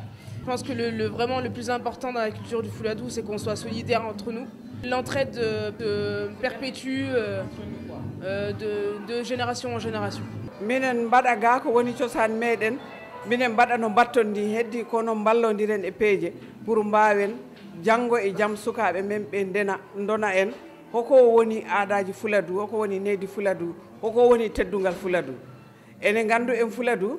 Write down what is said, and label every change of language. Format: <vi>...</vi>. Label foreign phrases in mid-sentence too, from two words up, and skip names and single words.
<fr>Je pense que vraiment le plus important dans la culture du Fouladou, c'est qu'on soit solidaires entre nous. L'entraide perpétue de génération en génération.</fr> <ff>minen mbaɗa ga ko woni cosaan meɗen minen mbaɗa no battondi heddi kono ballodiren e peeje pour mbawen janggo e jaam sukaɓe men ɓe dona en hoko woni aadaji Fuladu hoko woni neydi Fuladu hoko woni teddungal Fuladu ene gandu en Fuladu</ff>